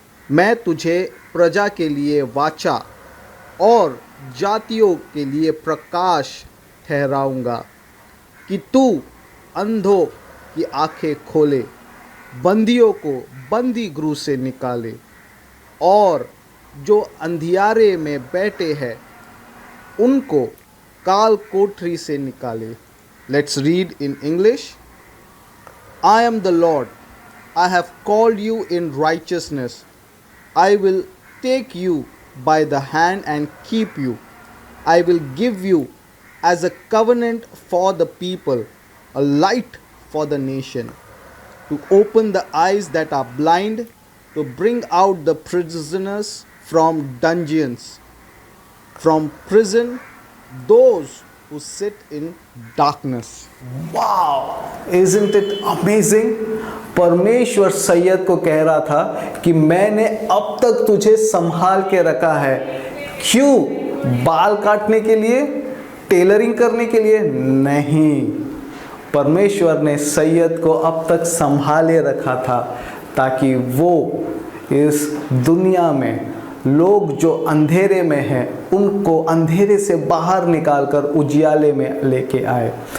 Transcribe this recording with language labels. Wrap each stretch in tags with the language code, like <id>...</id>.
<hi>मैं तुझे प्रजा के लिए वाचा और जातियों के लिए प्रकाश ठहराऊँगा कि तू अंधों की आंखें खोले, बंदियों को बंदी गृह से निकाले और जो अंधियारे में बैठे हैं उनको काल कोठरी से निकाले।</hi> <en>Let's read in English. I am the Lord. I have called you in righteousness. I will take you by the hand and keep you. I will give you as a covenant for the people, a light for the nation, to open the eyes that are blind, to bring out the prisoners from dungeons, from prison, those who sit in darkness. Wow, isn't it amazing?</en> <hi>परमेश्वर सैयद को कह रहा था कि मैंने अब तक तुझे संभाल के रखा है। क्यों? बाल काटने के लिए, टेलरिंग करने के लिए नहीं। परमेश्वर ने सैयद को अब तक संभाले रखा था ताकि वो इस दुनिया में लोग जो अंधेरे में हैं उनको अंधेरे से बाहर निकालकर उजियाले में लेके आए।</hi>